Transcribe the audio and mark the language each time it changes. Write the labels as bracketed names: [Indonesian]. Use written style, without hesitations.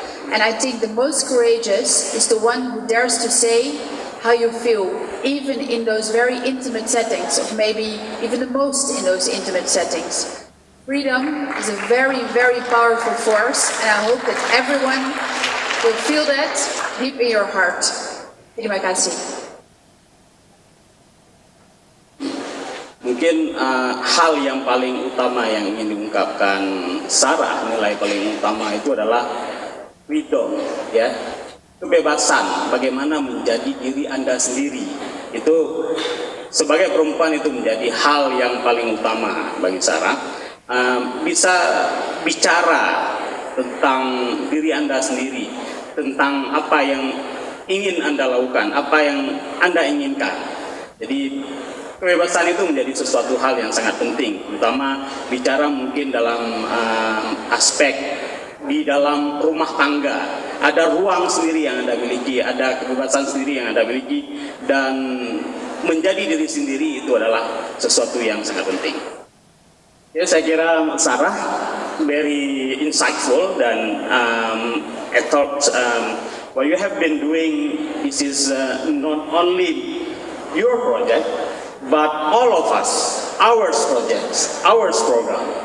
[English] And I think the most courageous is the one who dares to say how you feel, even in those very intimate settings, of maybe even the most in those intimate settings. Freedom is a very, very powerful force, and I hope that everyone will feel that deep in your heart. [Indonesian] Terima kasih. Mungkin hal yang paling utama yang ingin diungkapkan Sarah, nilai paling utama itu adalah freedom, ya, kebebasan, bagaimana menjadi diri Anda sendiri. Itu sebagai perempuan itu menjadi hal yang paling utama bagi Sarah. Bisa bicara tentang diri Anda sendiri, tentang apa yang ingin Anda lakukan, apa yang Anda inginkan. Jadi kebebasan itu menjadi sesuatu hal yang sangat penting, terutama bicara mungkin dalam aspek di dalam rumah tangga. Ada ruang sendiri yang Anda miliki, ada kebebasan sendiri yang Anda miliki, dan menjadi diri sendiri itu adalah sesuatu yang sangat penting. Ya, saya kira [English] Sarah very insightful [Indonesian] dan [English] I thought what you have been doing, this is not only your project, but all of us, ours projects, ours program.